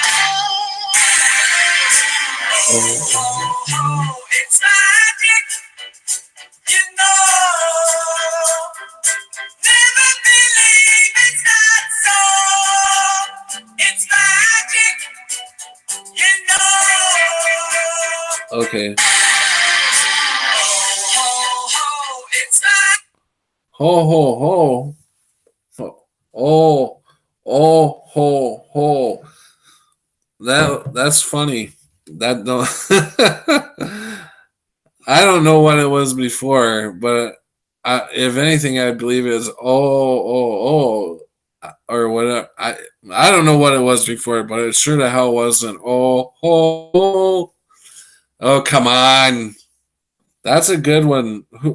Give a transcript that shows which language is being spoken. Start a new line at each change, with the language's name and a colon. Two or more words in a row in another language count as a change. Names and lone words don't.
English: It's magic, you know. Never believe it's not so. It's magic, you know. Okay. Ho, ho, it's magic. Ho, ho, ho. Oh, oh, ho, ho. That's funny. That no, I don't know what it was before, but if anything, I believe it's or whatever. I don't know what it was before, but it sure the hell wasn't oh come on, that's a good one.